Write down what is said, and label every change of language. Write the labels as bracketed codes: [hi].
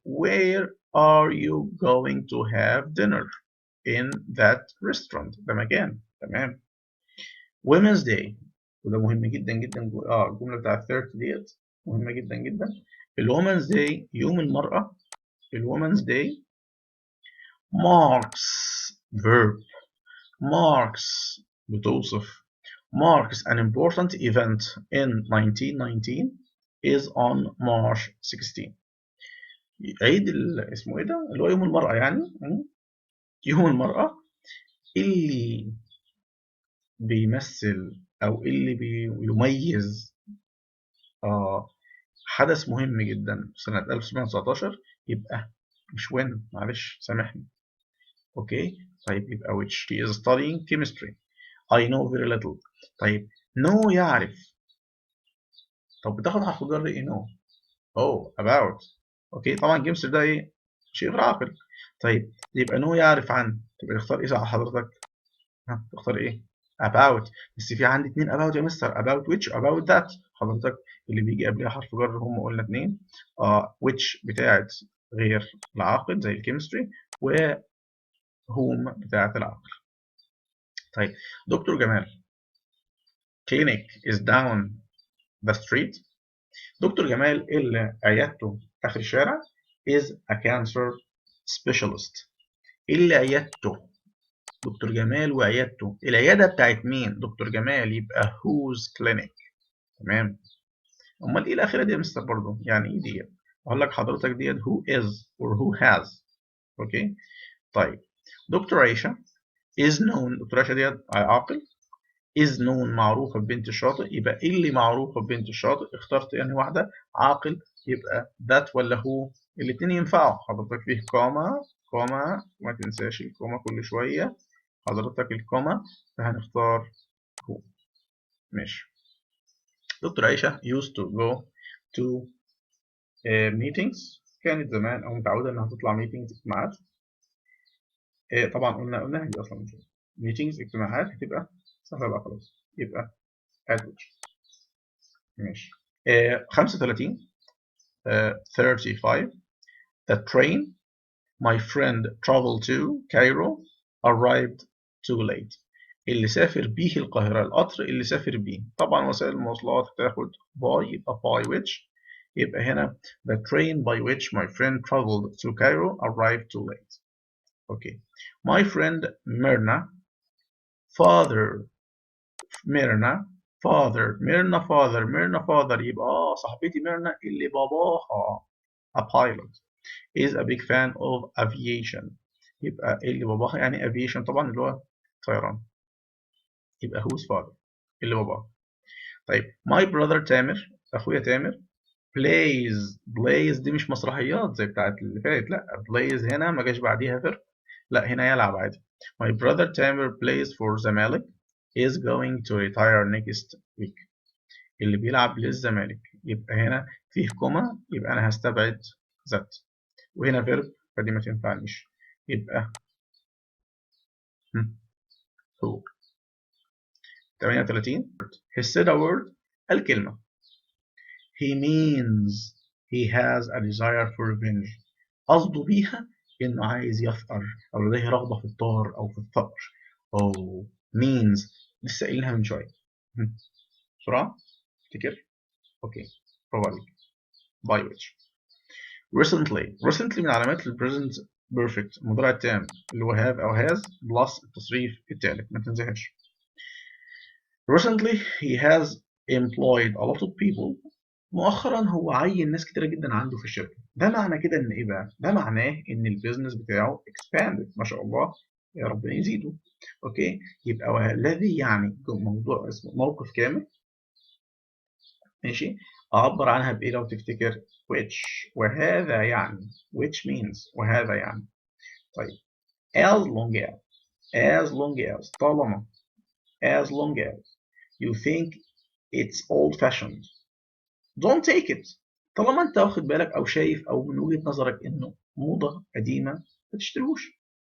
[en] Where are you going to have dinner? In that restaurant. [ar] ده مكان. تمام. Women's Day وده مهم جدا جدا. الجملة بتاعت 30 ديت مهمة جدا جدا. [en] Women's Day [ar] يوم المرأة. [en] Women's Day marks verb. [ar] marks بتوصف. [en] marks an important event in 1919 is on March 16. [ar] عيد اسمه ايه ده؟ اللي هو يوم المرأة يعني. يوم المرأة اللي بيمثل أو اللي بيميز حدث مهم جدا سنة 1919. يبقى مش when، معلش سامحني. اوكي طيب يبقى which. [en] She is studying chemistry. I know very little. [ar] طيب know يعرف. طب بتاخد حرف جر ايه know؟ about. اوكي طبعا chemistry ده ايه؟ شيء غير عاقل. طيب يبقى know يعرف عن. تبقى تختار ايه حضرتك؟ تختار ايه؟ about. بس في عندي اتنين about يا مستر. about which about that. حضرتك اللي بيجي قبلها حرف جر هم قلنا اتنين. which بتاعت غير العاقل زي الكيمستري، وهوم بتاعت العاقل. [en] طيب دكتور جمال clinic is down the street. [ar] دكتور جمال اللي عيادته آخر الشارع [en] is a cancer specialist. [ar] اللي عيادته دكتور جمال وعيادته. العيادة بتاعت مين؟ دكتور جمال. [en] يبقى whose clinic. [ar] تمام. امال ايه الاخيره دي يا مستر برضه؟ يعني ايه ديت؟ اقول لك حضرتك ديت who is or who has. اوكي طيب دكتور عائشه is known. دكتور عائشه ديت عاقل. is known معروفه ببنت الشاطئ. يبقى ايه اللي معروفه ببنت الشاطئ؟ اخترت يعني واحده عاقل. يبقى that ولا هو؟ الاثنين ينفعوا. حضرتك فيه كوما ما تنساش الكوما كل شويه. حضرتك الكوما فهنختار هو. ماشي. دكتور عائشة [en] used to go to meetings. [ar] كانت زمان أو متعودة إنها تطلع meetings اجتماعات طبعا قلنا دي اصلا meetings اجتماعات هتبقى سهله بقى خلاص، يبقى at which. ماشي. [en] 35 35 the train my friend traveled to Cairo arrived too late. [ar] اللي سافر بيه القاهرة، القطر اللي سافر بيه. طبعا وسائل المواصلات هتاخد by، يبقى by which. يبقى هنا [en] the train by which my friend traveled to Cairo arrived too late. Okay. My friend Myrna father father [ar] يبقى صاحبتي ميرنا اللي باباها [en] a pilot is a big fan of aviation. [ar] يبقى اللي باباها يعني aviation طبعا اللي هو طيران، يبقى whose father اللي باباها. طيب my brother تامر اخويا تامر plays دي مش مسرحيات زي بتاعت اللي فاتت، لا plays هنا ما جاش بعديها verb، لا هنا يلعب عادي. [en] my brother تامر plays for Zamalek is going to retire next week. [ar] اللي بيلعب للزمالك، يبقى هنا فيه كوما، يبقى انا هستبعد ذات، وهنا verb فدي ما تنفعنيش، يبقى هو. [en] 38 he said a word الكلمة he means he has a desire for revenge. [ar] قصده بيها إنه عايز يثأر أو لديه رغبة في الطار أو في الثأر. أو means لسه قايلينها من شوية. بسرعة افتكر. أوكي برافو عليك. by which. recently من علامات ال present perfect المضارع التام اللي هو have أو has plus التصريف التالت ما تنساهاش. [en] recently he has employed a lot of people. [ar] مؤخرا هو عين ناس كتيرة جدا عنده في الشركة. ده معنى كده ان ايه بقى؟ ده معناه ان البيزنس بتاعه expanded ما شاء الله، يا ربنا يزيده. اوكي، يبقى الذي يعني موضوع اسمه موقف كامل. ماشي، اعبر عنها بايه لو تفتكر؟ which، وهذا يعني which means وهذا يعني. [en] طيب as long as طالما as long as you think it's old fashioned don't take it. [ar] طالما انت واخد بالك او شايف او من وجهة نظرك انه موضة قديمة ما تشتريهوش.